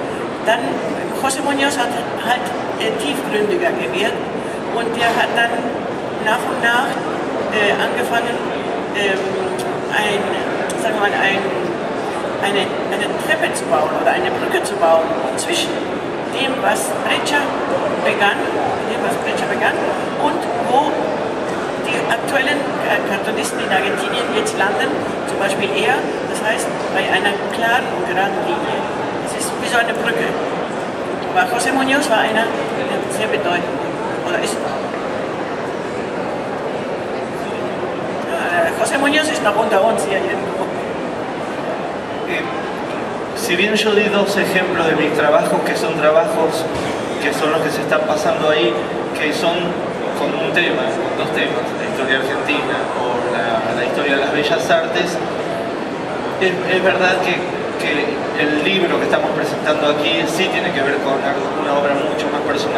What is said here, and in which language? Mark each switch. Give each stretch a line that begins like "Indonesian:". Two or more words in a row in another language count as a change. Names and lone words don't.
German: Dann, José Muñoz hat halt tiefgründiger gewirkt und der hat dann nach und nach angefangen, eine Treppe zu bauen oder eine Brücke zu bauen zwischen dem, was Breccia begann und wo die aktuellen landen, zum Beispiel er, das heißt bei einer klaren und geraden Linie. Es ist wie so eine Brücke. Aber José Muñoz war einer, der sehr bedeutend oder ist. Ja, José Muñoz ist noch unter uns hier irgendwo.
Spanish: Si bien yo di dos ejemplos de mis trabajos, que son trabajos que son los que se están pasando ahí, que son con un tema, con dos temas, la historia argentina o la historia de las bellas artes, es verdad que el libro que estamos presentando aquí sí tiene que ver con una obra mucho más personal.